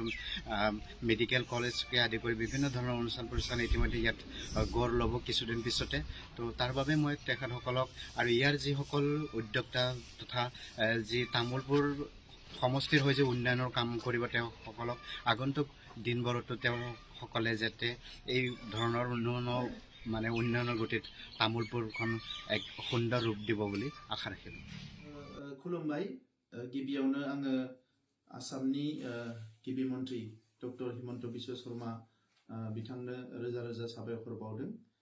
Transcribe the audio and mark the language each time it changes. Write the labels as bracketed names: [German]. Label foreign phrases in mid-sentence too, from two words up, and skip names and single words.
[Assamese] মেডিকেল কলেজকে আদি কৰি বিভিন্ন ধৰণৰ অনুষ্ঠান প্ৰতিষ্ঠান ইতিমধ্যে ইয়াত গঢ় ল'ব কিছুদিন পিছতে তো তাৰ বাবে মই তেখেতসকলক আৰু ইয়াৰ যিসকল উদ্যোক্তা তথা যি তামোলপুৰ সমষ্টিৰ হৈ যে উন্নয়নৰ কাম কৰিব তেওঁসকলক আগন্তুক দিনবোৰতো তেওঁসকলে যাতে এই ধৰণৰ উন্নয়নৰ গতিত তামোলপুৰখন এক সুন্দৰ ৰূপ দিব বুলি আশা ৰাখিলোঁ [Bodo] खुलुमबाय गिबियावनो आङो आसामनि गिबि मन्त्रि डक्टर हिमन्त बिश्व शर्मा बिथांनो रोजा रोजा साबायखर बावदों